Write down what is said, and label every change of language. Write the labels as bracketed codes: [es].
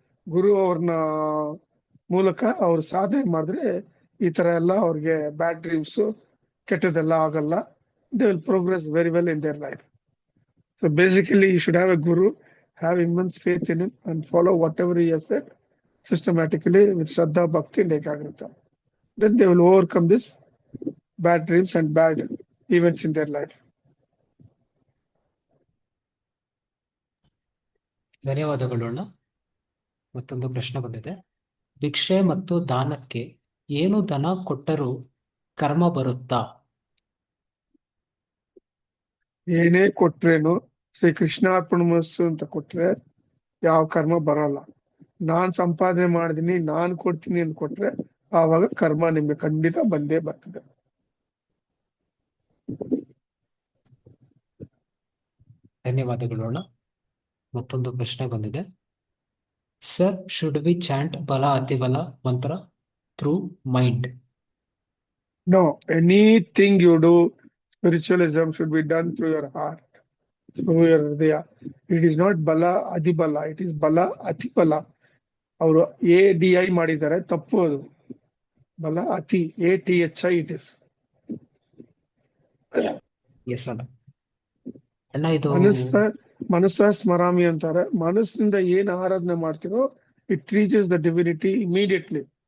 [kn] ಗುರು ಅವ್ರನ್ನ ಮೂಲಕ ಅವ್ರು ಸಾಧನೆ ಮಾಡಿದ್ರೆ ಈ ತರ ಎಲ್ಲ ಅವ್ರಿಗೆ [en] bad dreams [kn] ಕೆಟ್ಟದೆಲ್ಲ ಆಗಲ್ಲ. [en] They will progress very well in their life. So basically you should have a guru, have immense faith in him and follow whatever he has said systematically with Shraddha, Bhakti and Ekagrata. Then they will overcome this bad dreams and bad events in their life. [kn] ಧನ್ಯವಾದಗಳು ಅಣ್ಣ. ಮತ್ತೊಂದು ಪ್ರಶ್ನೆ ಬಂದಿದೆ. ಭಿಕ್ಷೆ ಮತ್ತು ದಾನಕ್ಕೆ ಏನು ಧನ ಕೊಟ್ಟರೂ ಕರ್ಮ ಬರುತ್ತಾ? ಏನೇ ಕೊಟ್ರೇನು ಶ್ರೀ ಕೃಷ್ಣಾರ್ಪಣ ಮಸ್ಸು ಅಂತ ಕೊಟ್ರೆ ಯಾವ ಕರ್ಮ ಬರಲ್ಲ. ನಾನ್ ಸಂಪಾದನೆ ಮಾಡಿದೀನಿ, ನಾನ್ ಕೊಡ್ತೀನಿ ಅಂತ ಕೊಟ್ರೆ ಆವಾಗ ಕರ್ಮ ನಿಮ್ಗೆ ಖಂಡಿತ ಬಂದೇ ಬರ್ತದೆ. ಧನ್ಯವಾದಗಳು ಅಣ್ಣ. ಮತ್ತೊಂದು ಪ್ರಶ್ನೆ ಬಂದಿದೆ. [en] Sir, should we chant bala atibala mantra through mind? No, anything you do, spiritualism should be done through your heart, through your hridaya. It is not bala adibala, it is bala atibala. [kn] ಅವರು ADI ಮಾಡಿದ್ದಾರೆ, ತಪ್ಪು ಅದು. ಬಲ ಅತಿ ATHI [en] It is. [kn] ಎಸ್ ಅಣ್ಣ. ಅಣ್ಣ ಇದು ಮನಸ್ಸ ಸ್ಮರಾಮಿ ಅಂತಾರೆ. ಮನಸ್ಸಿಂದ ಏನ್ ಆರಾಧನೆ ಮಾಡ್ತಿರೋ [en] It reaches the divinity immediately.